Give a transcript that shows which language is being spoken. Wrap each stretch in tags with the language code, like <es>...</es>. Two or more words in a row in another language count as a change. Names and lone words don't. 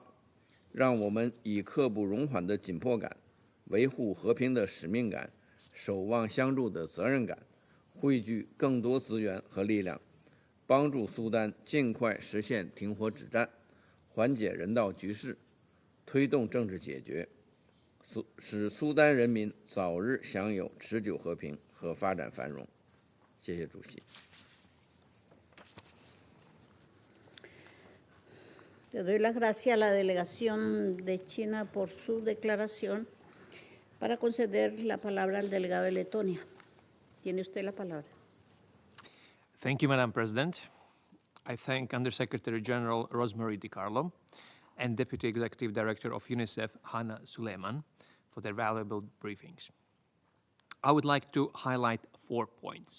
<zh>让我们以刻不容缓的紧迫感，维护和平的使命感，守望相助的责任感，汇聚更多资源和力量，帮助苏丹尽快实现停火止战，缓解人道局势，推动政治解决，使苏丹人民早日享有持久和平和发展繁荣。谢谢主席。</zh> <es>Le doy las gracias a la delegación de China por su declaración. Para conceder la palabra al delegado de Letonia. Tiene usted la palabra.</es> <en>Thank you, Madam President. I thank Undersecretary General Rosemary DiCarlo and Deputy Executive Director of UNICEF, Hannah Suleiman, for their valuable briefings. I would like to highlight 4 points.</en>